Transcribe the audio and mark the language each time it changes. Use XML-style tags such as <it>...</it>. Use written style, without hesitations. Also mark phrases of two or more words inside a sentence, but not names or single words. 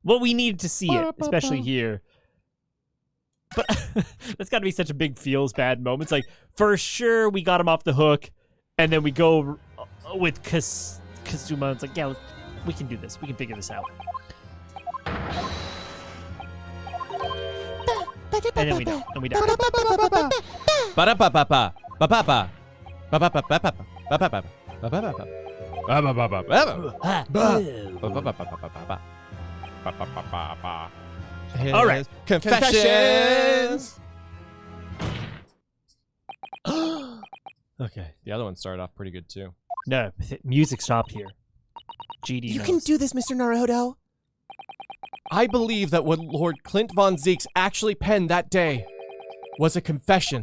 <en>Well, we needed to see it, especially here. But that's got to be such a big feels bad moment. It's like, for sure, we got him off the hook, and then we go with Kazuma. It's like, yeah, we can do this. We can figure this out. And then we don't. And we don't. Ba-da-ba-ba-ba. Ba-ba-ba. Ba-ba-ba-ba-ba. Ba-ba-ba. Ba-ba-ba-ba. Ba-ba-ba-ba-ba. All right. Confessions. Okay, the other one started off pretty good too. No, music stopped here. GD You knows. can do this, Mr. Naruto. I believe that what Lord Clint von Zeeks actually penned that day was a confession.</en>